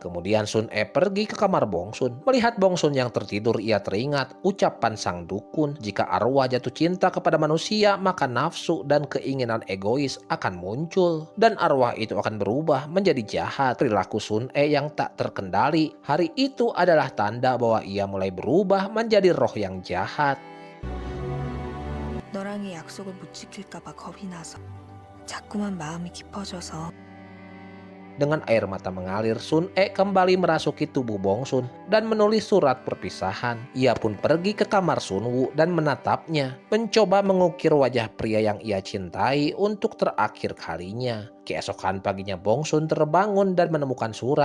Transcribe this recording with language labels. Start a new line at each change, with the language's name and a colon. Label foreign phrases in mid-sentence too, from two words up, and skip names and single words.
Indonesian: Kemudian Sun pergi ke kamar Bong Sun. Melihat Bong Sun yang tertidur, ia teringat ucapan sang dukun. Jika arwah jatuh cinta kepada manusia, maka nafsu dan keinginan egois akan muncul. Dan arwah itu akan berubah menjadi jahat. Perilaku Sun yang tak terkendali hari itu adalah tanda bahwa ia mulai berubah menjadi roh yang jahat.
Korean: 너랑의 약속을 못 지킬까 봐 겁이 나서 자꾸만 마음이 깊어져서.
Indonesian: Dengan air mata mengalir, Sun kembali merasuki tubuh Bong Sun dan menulis surat perpisahan. Ia pun pergi ke kamar Sun Woo dan menatapnya, mencoba mengukir wajah pria yang ia cintai untuk terakhir kalinya. Keesokan paginya Bong Sun terbangun dan menemukan surat.